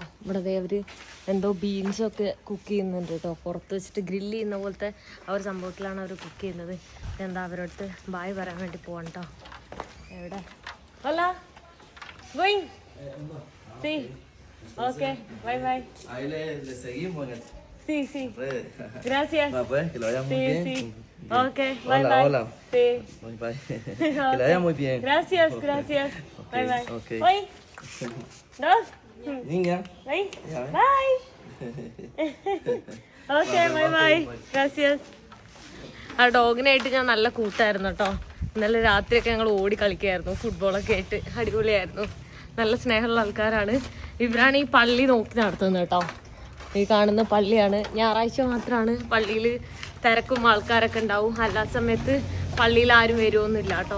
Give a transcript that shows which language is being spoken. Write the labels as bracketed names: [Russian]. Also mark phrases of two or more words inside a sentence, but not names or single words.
[Malayalam] ഇവിടെ അവർ എന്തോ ബീൻസൊക്കെ കുക്ക് ചെയ്യുന്നുണ്ട് കേട്ടോ, പുറത്ത് വെച്ചിട്ട് ഗ്രില്ല് ചെയ്യുന്ന പോലത്തെ ആ ഒരു സംഭവത്തിലാണ് അവർ കുക്ക് ചെയ്യുന്നത്. എന്താ അവരടുത്ത് ബായ് പറയാൻ വേണ്ടി പോവാൻ കേട്ടോ. [English] എവിടെ hello going sí okay bye bye. [Spanish] Sí, sí. Gracias. Que lo vaya muy bien. [English] Sí. Okay, bye [Spanish] Hola, [English] bye. [Spanish] hola. Sí. [English] Bye, bye. [Spanish] Que le vaya muy bien. Gracias, [English] Okay. [Spanish] gracias. [English] Okay, Bye bye. okay. [Spanish] Oi. Dos. Niña. [English] Bye. [Spanish] Ya. [English] Bye. Okay, bye bye. Gracias. [Malayalam] ആ ഡോഗിനായിട്ട് ഞാൻ നല്ല കൂട്ടായിരുന്നു കേട്ടോ. ഇന്നലെ രാത്രിയൊക്കെ ഞങ്ങൾ ഓടി കളിക്കായിരുന്നു, ഫുട്ബോളൊക്കെ ആയിട്ട് അടിപൊളിയായിരുന്നു. നല്ല സ്നേഹമുള്ള ആൾക്കാരാണ്. ഇവരാണ് ഈ പള്ളി നോക്കി നടത്തുന്നത് കേട്ടോ. ഈ കാണുന്ന പള്ളിയാണ്. ഞായറാഴ്ച മാത്രമാണ് പള്ളിയിൽ തിരക്കും ആൾക്കാരൊക്കെ ഉണ്ടാവും, അല്ലാത്ത സമയത്ത് പള്ളിയിൽ ആരും വരുമൊന്നുമില്ല കേട്ടോ.